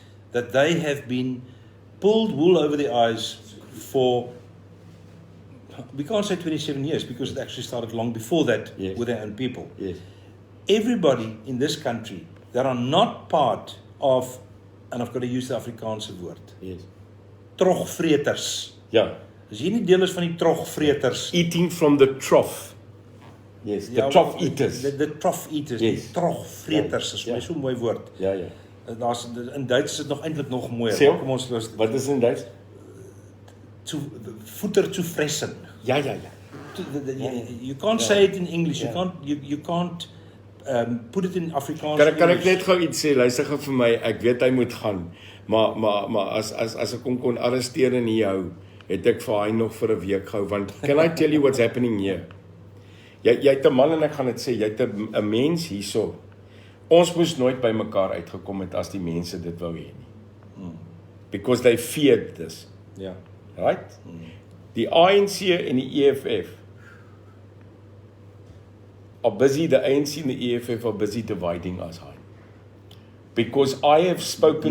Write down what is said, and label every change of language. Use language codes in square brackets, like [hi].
[en] That they have been pulled wool over their eyes for, we can't say 27 years because it actually started long before that Yes. with their own people. Yes. Everybody in this country that are not part of, and I've got to use the [af] Afrikaanse woord, [en] Yes. [af] trogvreters. [en] Yeah. [af] As jy nie deel is van die trogvreters, [en] Eating from the trough. Yes, the trough eaters. The trough eaters, Yes. [af] die trogvreters is vir my Ja. so 'n mooi woord. Ja, ja. Daar's in Duits is dit nog eintlik nog mooier. Sê hom. Kom ons los Wat is in Duits? [de] voeter zu fressen. [af] Ja, ja, ja. [en] You can't say it in English. [af] Ja. [en] You can't put it in Afrikaans. [af] Kan ek net gou iets sê? Luister gou vir my. Ek weet hy moet gaan. Maar as ek hom kon arresteer en hier hou, het ek vir hy nog vir 'n week gehou, want [en] can I tell you what's happening here? [af] Jy het 'n man en ek gaan dit sê, jy het 'n mens hierso. Ons moes nooit by mekaar uitgekom het as die mense dit wou hê nie. [en] Because they feared this. [af] Ja. [en] Right? [af] Die ANC en die EFF [en] are busy, the ANC and the EFF are busy dividing us, Hein. Because I have spoken